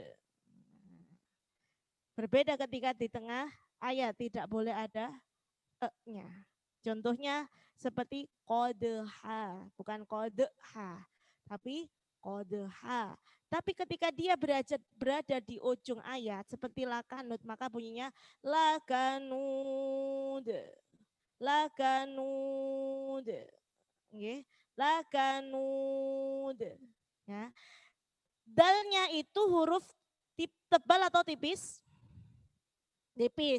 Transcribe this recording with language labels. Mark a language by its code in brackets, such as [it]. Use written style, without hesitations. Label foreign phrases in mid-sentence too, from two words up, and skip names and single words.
[id] Berbeda ketika di tengah ayat, tidak boleh ada e-nya. Contohnya seperti qadha, bukan qadha, tapi qadha. Tapi ketika dia berada di ujung ayat seperti lakanud, maka bunyinya lakanud. Lakanud. Nggih, lakanud. Ya. Dalnya itu huruf tebal atau tipis? Tipis.